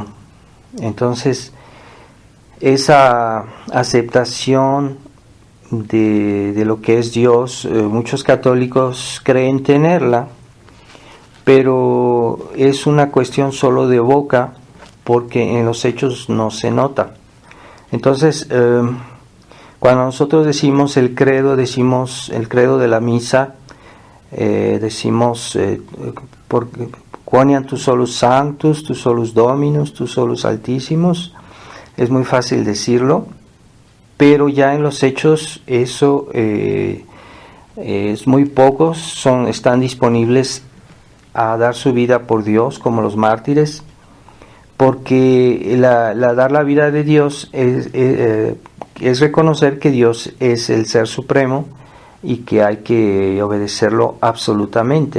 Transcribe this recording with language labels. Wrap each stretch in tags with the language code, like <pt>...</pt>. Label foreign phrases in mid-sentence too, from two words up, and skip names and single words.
<es>Entonces, esa aceptación de lo que es Dios, muchos católicos creen tenerla, pero es una cuestión solo de boca, porque en los hechos no se nota. Entonces, cuando nosotros decimos el credo de la misa, decimos</es> <la>quoniam tu solus sanctus, tu solus dominus, tu solus altissimus.</la> <es>Es muy fácil decirlo, pero ya en los hechos eso es muy pocos están disponibles a dar su vida por Dios, como los mártires, porque dar la vida de Dios es reconocer que Dios es el Ser Supremo y que hay que obedecerlo absolutamente.</es>